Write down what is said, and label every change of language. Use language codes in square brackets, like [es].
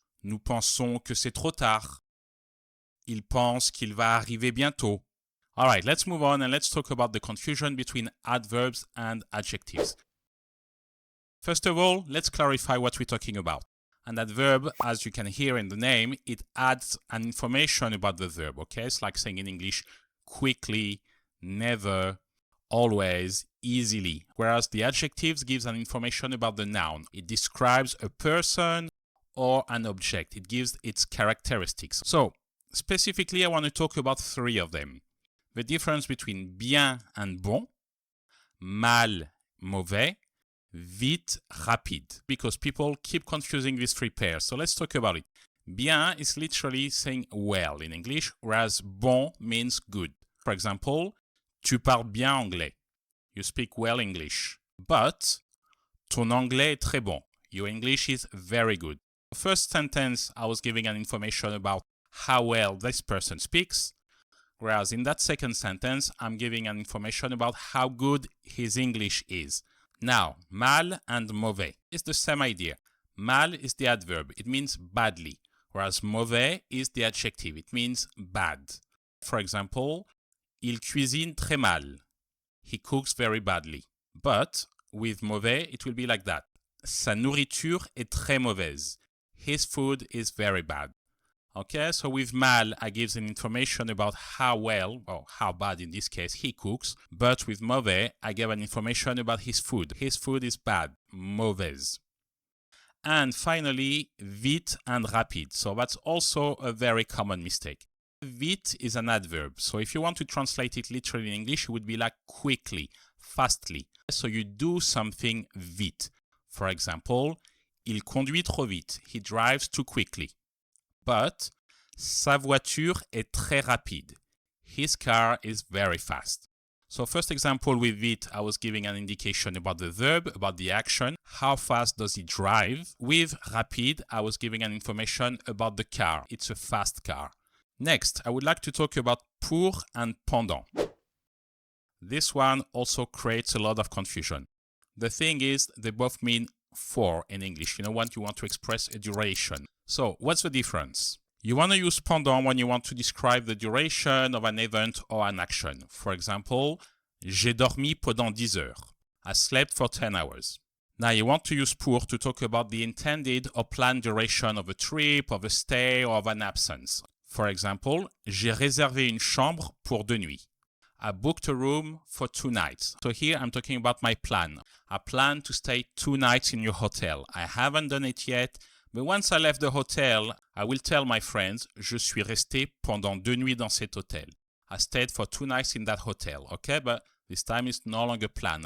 [fr] Nous pensons que c'est trop tard. Il pense qu'il va arriver bientôt. [en] Alright, let's move on and let's talk about the confusion between adverbs and adjectives. First of all, let's clarify what we're talking about. An adverb, as you can hear in the name, it adds an information about the verb, okay? It's like saying in English, quickly, never, always, easily. Whereas the adjectives gives an information about the noun. It describes a person or an object. It gives its characteristics. So, specifically, I want to talk about three of them. The difference between bien and bon, mal, mauvais, vite, rapide. Because people keep confusing these three pairs. So let's talk about it. Bien is literally saying well in English, whereas bon means good. For example, [fr] tu parles bien anglais. [en] You speak well English. But [fr] ton anglais est très bon. [en] Your English is very good. The first sentence, I was giving an information about how well this person speaks. Whereas in that second sentence, I'm giving an information about how good his English is. Now, mal and mauvais is the same idea. Mal is the adverb. It means badly. Whereas mauvais is the adjective. It means bad. For example, [fr] il cuisine très mal. [en] He cooks very badly. But with mauvais, it will be like that. [fr] Sa nourriture est très mauvaise. [en] His food is very bad. Okay, so with mal, I give an information about how well, or how bad in this case, he cooks. But with mauvais, I give an information about his food. His food is bad, mauvaise. And finally, vite and rapide. So that's also a very common mistake. Vite is an adverb. So if you want to translate it literally in English, it would be like quickly, fastly. So you do something vite. For example, [fr] il conduit trop vite. [en] He drives too quickly. But [fr] sa voiture est très rapide. [en] His car is very fast. So first example with vite, I was giving an indication about the verb, about the action. How fast does he drive? With rapide, I was giving an information about the car. It's a fast car. Next, I would like to talk about pour and pendant. This one also creates a lot of confusion. The thing is, they both mean for in English. You know, when you want to express a duration. So, what's the difference? You want to use pendant when you want to describe the duration of an event or an action. For example, [fr] j'ai dormi pendant 10 heures. [en] I slept for 10 hours. Now, you want to use pour to talk about the intended or planned duration of a trip, of a stay, or of an absence. For example, [fr] j'ai réservé une chambre pour 2 nuits. [en] I booked a room for 2 nights. So here I'm talking about my plan. I plan to stay 2 nights in your hotel. I haven't done it yet, but once I left the hotel, I will tell my friends, [fr] je suis resté pendant 2 nuits dans cet hôtel. [en] I stayed for 2 nights in that hotel, okay? But this time it's no longer planned.